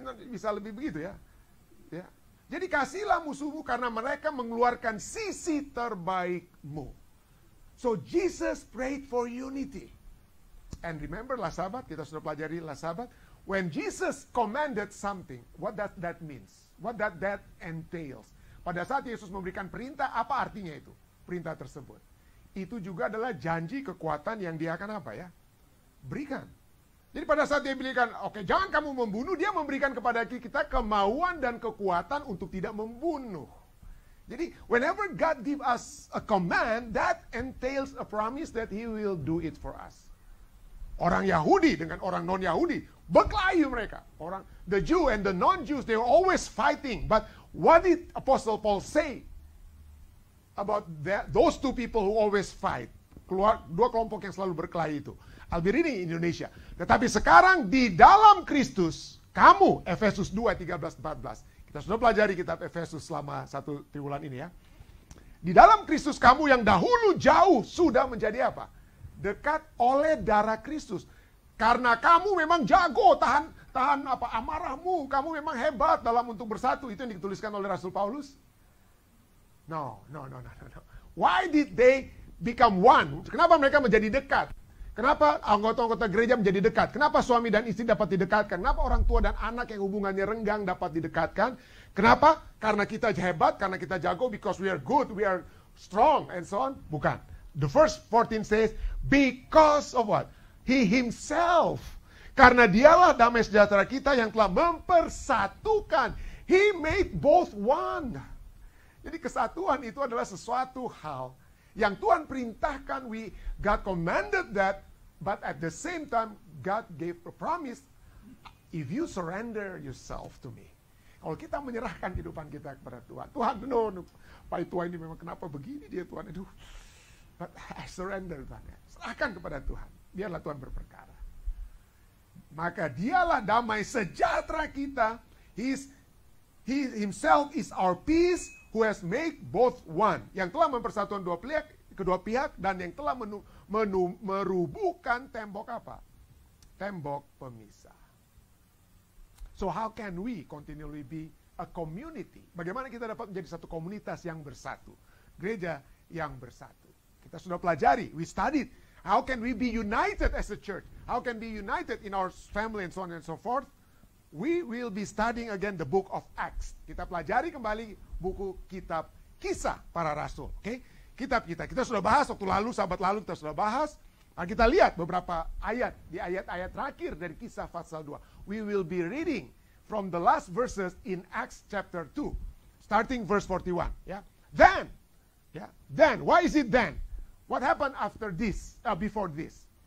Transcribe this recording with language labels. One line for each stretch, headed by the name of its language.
Indonesian: Bisa lebih begitu ya. Ya. Jadi kasihlah musuhmu karena mereka mengeluarkan sisi terbaikmu.
English: So Jesus prayed for unity. And remember lah sahabat,
Indonesian: kita sudah pelajari lah sahabat.
English: When Jesus commanded something, what does that means? What does that entails?
Indonesian: Pada saat Yesus memberikan perintah, apa artinya itu? Perintah tersebut. Itu juga adalah janji kekuatan yang dia akan berikan. Jadi pada saat dia berikan, oke, jangan kamu membunuh, dia memberikan kepada kita kemauan dan kekuatan untuk tidak membunuh.
English: Jadi, whenever God give us a command, that entails a promise that He will do it for us.
Indonesian: Orang Yahudi dengan orang non-Yahudi, berkelahi mereka.
English: The Jew and the non-Jews, they were always fighting. But what did Apostle Paul say about those two people who always fight?
Indonesian: Dua kelompok yang selalu berkelahi itu.
English: I'll be reading in Indonesia.
Indonesian: Tetapi sekarang di dalam Kristus, kamu, Efesus 2, 13, 14. Kita sudah pelajari kitab Efesus selama 1 triwulan ini ya. Di dalam Kristus kamu yang dahulu jauh sudah menjadi apa? Dekat oleh darah Kristus. Karena kamu memang jago tahan amarahmu, kamu memang hebat dalam untuk bersatu. Itu yang dituliskan oleh Rasul Paulus. No.
English: Why did they become one?
Indonesian: Kenapa mereka menjadi dekat? Kenapa anggota-anggota gereja menjadi dekat? Kenapa suami dan istri dapat didekatkan? Kenapa orang tua dan anak yang hubungannya renggang dapat didekatkan? Kenapa? Karena kita hebat, karena kita jago,
English: because we are good, we are strong, and so on.
Indonesian: Bukan.
English: The verse 14 says, because of what? He himself.
Indonesian: Karena dialah damai sejahtera kita yang telah mempersatukan.
English: He made both one.
Indonesian: Jadi kesatuan itu adalah sesuatu hal yang Tuhan perintahkan.
English: God commanded that, but at the same time, God gave a promise. If you surrender yourself to me.
Indonesian: Kalau kita menyerahkan kehidupan kita kepada Tuhan. Tuhan, Pak Tuhan ini memang kenapa begini dia Tuhan. Aduh.
English: But I surrender
Indonesian: Tuhan. Serahkan kepada Tuhan. Biarlah Tuhan berperkara. Maka dialah damai sejahtera kita.
English: He himself is our peace who has made both one.
Indonesian: Yang telah mempersatukan kedua pihak dan yang telah merubuhkan tembok apa? Tembok pemisah.
English: So how can we continually be a community?
Indonesian: Bagaimana kita dapat menjadi satu komunitas yang bersatu? Gereja yang bersatu. Kita sudah pelajari,
English: we studied. How can we be united as a church? How can we be united in our family and so on and so forth? We will be studying again the book of Acts.
Indonesian: Kita pelajari kembali buku kitab Kisah para Rasul.
English: Okay?
Indonesian: kitab kita. Kita sudah bahas waktu lalu, sahabat lalu kita sudah bahas. Nah, kita lihat beberapa ayat, di ayat-ayat terakhir dari Kisah pasal 2.
English: We will be reading from the last verses in Acts chapter 2. Starting verse 41. Ya. Then, why is it then? What happened after this, before this?